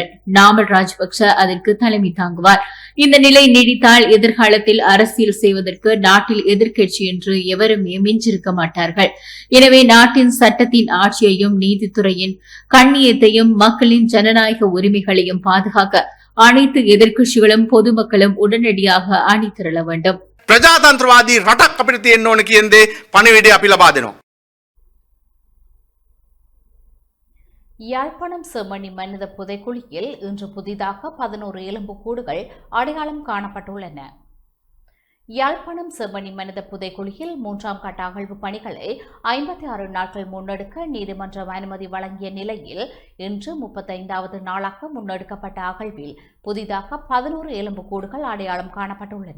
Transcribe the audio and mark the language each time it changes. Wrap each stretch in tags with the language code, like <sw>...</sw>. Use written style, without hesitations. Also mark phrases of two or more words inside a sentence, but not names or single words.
<ta>நாமல் ராஜபக்ச அதற்கு தலைமை தாங்குவார். இந்த நிலை நீடித்தால் எதிர்காலத்தில் அரசியல் செய்வதற்கு நாட்டில் எதிர்க்கட்சி என்று எவருமே மிஞ்சிருக்க மாட்டார்கள். எனவே நாட்டின் சட்டத்தின் ஆட்சியையும் நீதித்துறையின் கண்ணியத்தையும் மக்களின் ஜனநாயக உரிமைகளையும் பாதுகாக்க அனைத்து எதிர்க்கட்சிகளும் பொதுமக்களும் உடனடியாக அணிதிரள வேண்டும்.</ta> <si>ප්‍රජාතන්ත්‍රවාදී රටක් අපිට තියෙන්න ඕන කියන දේ පණිවිඩය අපි ලබා දෙනවා.</si> <ta>யாழ்ப்பாணம் செம்மணி மனித புதைக்குழியில் இன்று புதிதாக 11 எலும்புக்கூடுகள் அடையாளம் காணப்பட்டுள்ளன. யாழ்ப்பாணம் செம்மணி மனித புதைக்குழியில் 3ஆம் கட்ட அகழ்வு பணிகளை 56 நாட்கள் முன்னெடுக்க நீதிமன்றம் அனுமதி வழங்கிய நிலையில் இன்று 35வது நாளாக முன்னெடுக்கப்பட்ட அகழ்வில் புதிதாக 11 எலும்புக்கூடுகள் அடையாளம் காணப்பட்டுள்ளன.</ta>